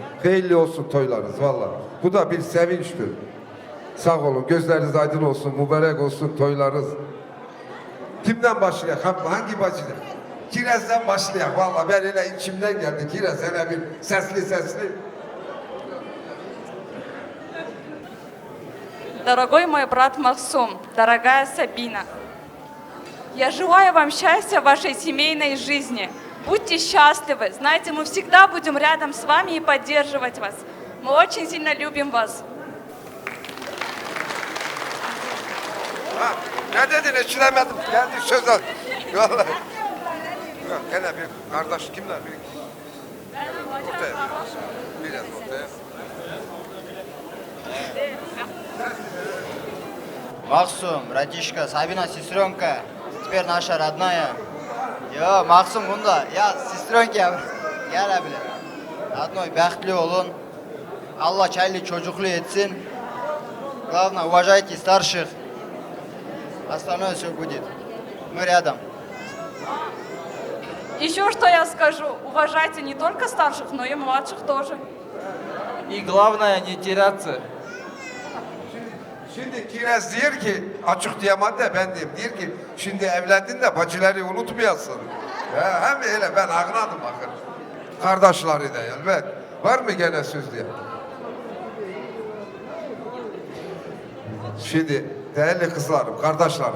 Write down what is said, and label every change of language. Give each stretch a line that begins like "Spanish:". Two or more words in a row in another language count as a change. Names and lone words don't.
Turkish: Hayırlı olsun toylarınız valla. Bu da bir sevinçtir. Sağ olun, gözleriniz aydın olsun, mübarek olsun toylarınız. Kimden başlayak? Hangi bacıdan? Kiraz'dan başlayak. Vallahi ben öyle içimden geldi. Kiraz hele bir sesli.
Russian: Дорогой мой брат Максум, дорогая Сабина, я желаю вам счастья в вашей семейной жизни. Будьте счастливы. Знаете, мы всегда будем рядом с вами и поддерживать вас. Мы очень sильно любим вас.
Turkish: Ha, ne dedin? Eşilemedim. Geldi söz al. Vallahi. Yok, gene bir kardeş kimler? Bir ortaya. Biraz ortaya.
Russian: Максум, братишка, Сабина, сестренка, теперь наша родная.
Turkish: Yo, Максум bunda. Ya, сестренка, gel abile. Родной, bahtlı olun. Allah çaylı çocuklu etsin.
Russian: Главное, уважайте старших. Остальное все будет. Мы рядом. Еще что я скажу. Уважайте не только старших, но и младших тоже. И главное, не теряться.
Turkish: Şimdi Kiraz diyor ki, açık diyemedi de ben diyeyim. Diyor ki, şimdi evlendin de bacıları unutmayasın. Hem öyle ben ağladım bakın. Kardeşleri de elbet. Var mı gene söz diye? Şimdi değerli kızlarım, kardeşlerim.